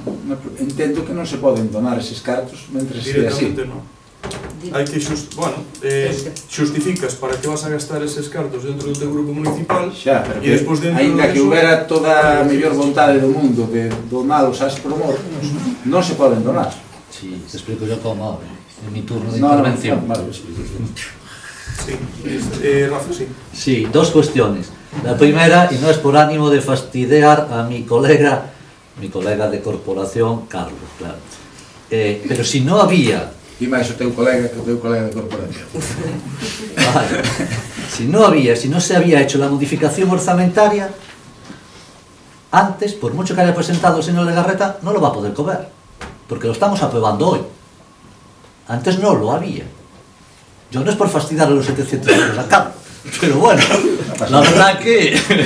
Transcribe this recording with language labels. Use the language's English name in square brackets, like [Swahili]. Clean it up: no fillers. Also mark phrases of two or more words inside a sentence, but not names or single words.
[Galician] Entendo que non se poden donar eses cartos mentre se así. Directamente non. Hai que xustificas para que vas a gastar eses cartos dentro do teu grupo municipal, xa, pero e despois dentro ainda que houbera toda a mellor vontade do mundo de donalos ás promor, non se poden donar. [Spanish] Sí, te explico yo como en mi turno de intervención. Vale, explico. Sí, Rafa, sí. Sí, dos cuestiones. La primera, y no es por ánimo de fastidiar a mi colega de corporación, Carlos, claro. Pero si no había... [Galician] E máis o teu colega que o teu colega de corporación. [Spanish] Vale. Si no se había hecho la modificación orzamentaria, antes, por mucho que haya presentado el señor Legarreta, no lo va a poder cobrar, porque lo estamos aprobando hoy. Antes no lo había. Yo no es por fastidiar a los 700 euros a cabo, pero bueno, la verdad que...